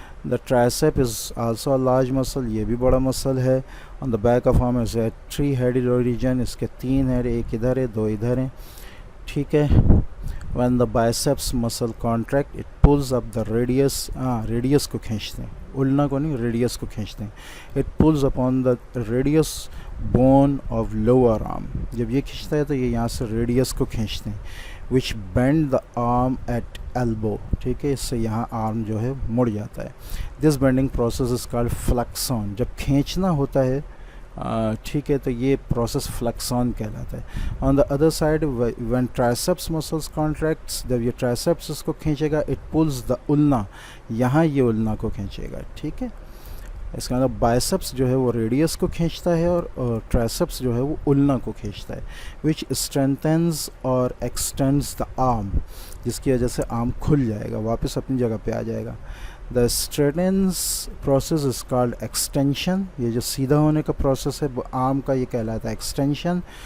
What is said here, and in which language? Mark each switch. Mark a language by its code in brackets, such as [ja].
[en] The tricep is also a large muscle. [ur] یہ بھی بڑا مسل ہے. [en] On the back of arm is a three-headed origin. [ur] اس کے تین ہیڈ، ایک ادھر ہے، دو ادھر ہیں. ٹھیک ہے. [en] When the biceps muscle contract, it pulls up the radius. [ur] Radius کو کھینچتے ہیں، النا کو نہیں، ریڈیس کو کھینچتے ہیں. [en] It pulls upon the radius bone of lower arm. [ur] جب یہ کھینچتا ہے تو یہ یہاں سے ریڈیس کو کھینچتے ہیں. [en] Which bend the arm at elbow. [ur] ٹھیک ہے. اس سے یہاں آرم جو ہے مڑ جاتا ہے. [en] This bending process is called flexion. [ur] جب کھینچنا ہوتا ہے ٹھیک ہے تو یہ پروسیس فلیکسون کہلاتا ہے. [en] On the other side, when triceps muscles contracts, [ur] جب یہ triceps اس کو کھینچے گا, [en] it pulls the ulna. [ur] یہاں یہ ulna کو کھینچے گا. ٹھیک ہے. اس کا مطلب بائسپس جو ہے وہ ریڈیس کو کھینچتا ہے اور ٹرائسپس جو ہے وہ ulna کو کھینچتا ہے. [en] which strengthens or extends the arm. [ur] جس کی وجہ سے آرم کھل جائے گا، واپس اپنی جگہ پہ آ جائے گا. [en] The straightens process is called extension. [ur] یہ جو سیدھا ہونے کا پروسیس ہے آرم کا، یہ کہلاتا ہے extension.